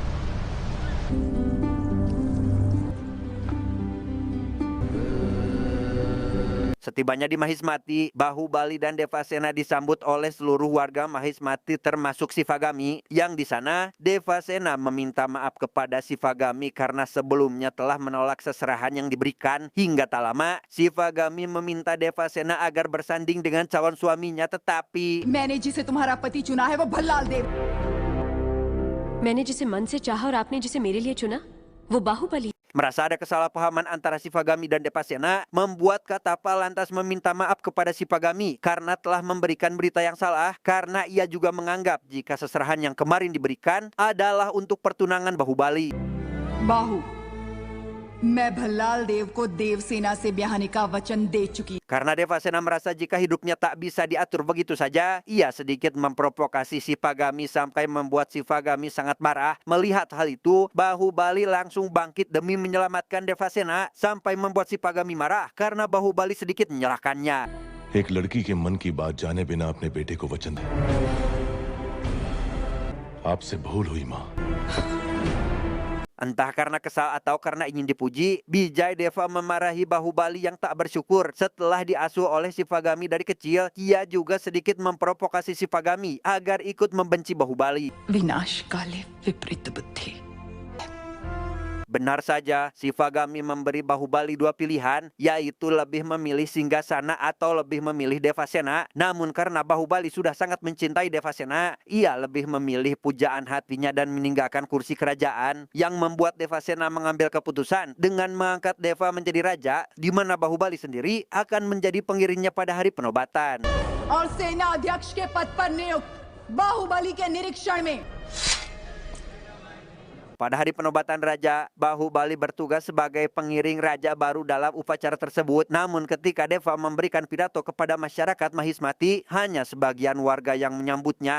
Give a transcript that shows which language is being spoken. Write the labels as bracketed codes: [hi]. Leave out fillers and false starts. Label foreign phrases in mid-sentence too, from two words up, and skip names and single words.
[id] Setibanya di Mahismati, Bahubali dan Devasena disambut oleh seluruh warga Mahismati termasuk Shivagami, yang di sana Devasena meminta maaf kepada Shivagami karena sebelumnya telah menolak seserahan yang diberikan. Hingga tak lama, Shivagami meminta Devasena agar bersanding dengan calon suaminya, tetapi [hi] मैंने जिसे तुम्हारा पति चुना है वो भल्लाल देव। मैंने जिसे मन से चाहा और आपने जिसे मेरे लिए चुना, वो बाहुबली। [id] merasa ada kesalahpahaman antara Shivagami dan Devasena, membuat Katapa lantas meminta maaf kepada Shivagami karena telah memberikan berita yang salah, karena ia juga menganggap jika seserahan yang kemarin diberikan adalah untuk pertunangan Bahubali. [hi] बाहु, मैं भल्लाल देव को देवसेना से ब्याहने का वचन दे चुकी। [id] Karena Devasena merasa jika hidupnya tak bisa diatur begitu saja, ia sedikit memprovokasi Shivagami sampai membuat Shivagami sangat marah. Melihat hal itu, Bahubali langsung bangkit demi menyelamatkan Devasena sampai membuat Shivagami marah karena Bahubali sedikit menyalahkannya. [hi] एक लड़की के मन की बात जाने बिना अपने बेटे को वचन दे। आपसे भूल हुई माँ। [id] Entah karena kesal atau karena ingin dipuji, Bijay Deva memarahi Bahubali yang tak bersyukur. Setelah diasuh oleh Shivagami dari kecil, ia juga sedikit memprovokasi Shivagami agar ikut membenci Bahubali. [sa] विनाश काले विपरीत बुद्धि। [id] Benar saja, Shivagami memberi Bahubali dua pilihan, yaitu lebih memilih Singgasana atau lebih memilih Devasena. Namun karena Bahubali sudah sangat mencintai Devasena, ia lebih memilih pujaan hatinya dan meninggalkan kursi kerajaan, yang membuat Devasena mengambil keputusan dengan mengangkat Deva menjadi raja, di mana Bahubali sendiri akan menjadi pengiringnya pada hari penobatan. [hi] और सेना अध्यक्ष के पद पर नियुक्त बाहुबली के निरीक्षण में [id] Pada hari penobatan raja, Bahubali bertugas sebagai pengiring raja baru dalam upacara tersebut. Namun ketika Deva memberikan pidato kepada masyarakat Mahismati, hanya sebagian warga yang menyambutnya.